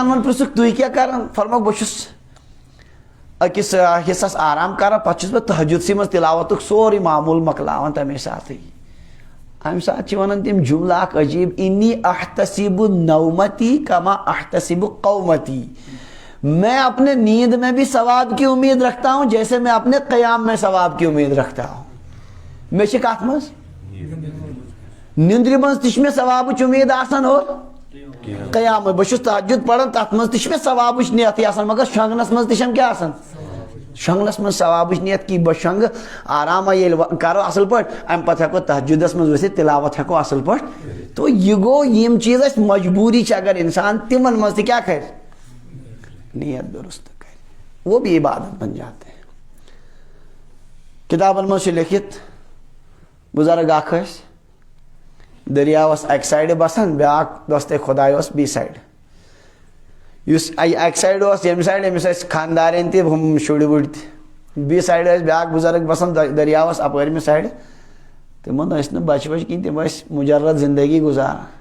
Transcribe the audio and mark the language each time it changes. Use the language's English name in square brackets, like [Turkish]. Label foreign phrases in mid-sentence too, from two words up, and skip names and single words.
[Kashmiri] عنہ پرژھُکھ تُہۍ کیٛاہ کران فرموکھ بہٕ چھُس أکِس حصس آرام کران پتہٕ چھُس بہٕ تہجُدسٕے منٛز تلاوتُک سورُے معموٗل مۄکلاوان تمے ساتٕے امہِ ساتہٕ چھِ ونان تِم جملہٕ اکھ عجیٖب [Arabic] انی احتسب نومتی کما احتسب قومتی [Urdu] میں اپنے نیند میں بھی ثواب کی امید رکھتا ہوں جیسے میں اپنے قیام میں ثواب کی امید رکھتا ہوں [Kashmiri] مےٚ چھِ کتھ منٛز نندرِ منٛز تہِ چھِ مےٚ ثوابٕچ امید آسان اور قیام بہٕ چھُس تہجُد پران تتھ منٛز تہِ چھِ مےٚ ثوابٕچ نیتٕے آسان مگر شۄنٛگنس منٛز تہِ چھم کیٛاہ آسان شۄنٛگنس منٛز ثوابٕچ نیت کی بہٕ شۄنٛگہٕ آراما ییٚلہِ کرو اصل پٲٹھۍ امہِ پتہٕ ہٮ۪کو تہجُدس منٛز ؤتھِتھ تلاوت ہٮ۪کو اصل پٲٹھۍ تو یہ گوٚو یِم چیٖز اسہِ مجبوٗری چھِ اگر انسان تِمن منٛز تہِ کیٛاہ کرِ نیت درست کرِ [Urdu] وہ بھی عبادت بن جاتے ہیں [Kashmiri] کتابن منٛز چھُ لیکھِتھ بُزرگ اکھ ٲسۍ دریاوس اکہِ سایڈٕ بسان بیاکھ دوستے خۄداے اوس بیٚیہِ سایڈٕ یُس اکہِ سایڈٕ اوس ییٚمہِ سایڈٕ أمِس ٲسۍ خانٛدارٮ۪ن تہِ ہُم شُرۍ وُرۍ تہِ بیٚیہِ سایڈٕ ٲسۍ بیاکھ بُزرگ بسان دریاوس اپٲرمہِ سایڈٕ تِمن ٲسۍ نہٕ بچہِ وچہِ کِہینۍ تِم ٲسۍ مُجرد زندگی گُزاران